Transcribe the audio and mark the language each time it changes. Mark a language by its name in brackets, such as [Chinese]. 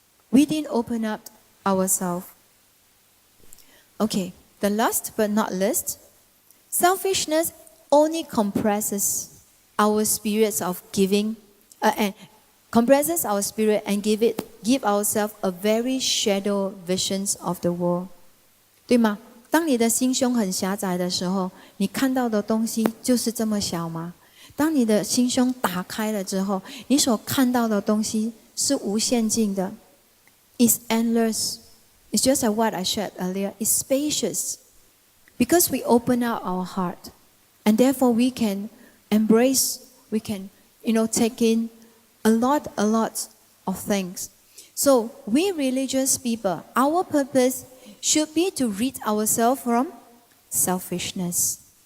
[English] We didn't open up ourselves. Okay, the last but not least, selfishness only compresses our spirits of giving, and compresses our spirit and give ourselves a very shadow visions of the world. [Chinese] 对吗？当你的心胸很狭窄的时候，你看到的东西就是这么小吗？当你的心胸打开了之后，你所看到的东西是无限尽的。 [English] It's endless. It's just like what I shared earlier. It's spacious. Because we open up our heart. And therefore we can embrace, we can, take in a lot of things. So we religious people, our purpose should be to rid ourselves from selfishness.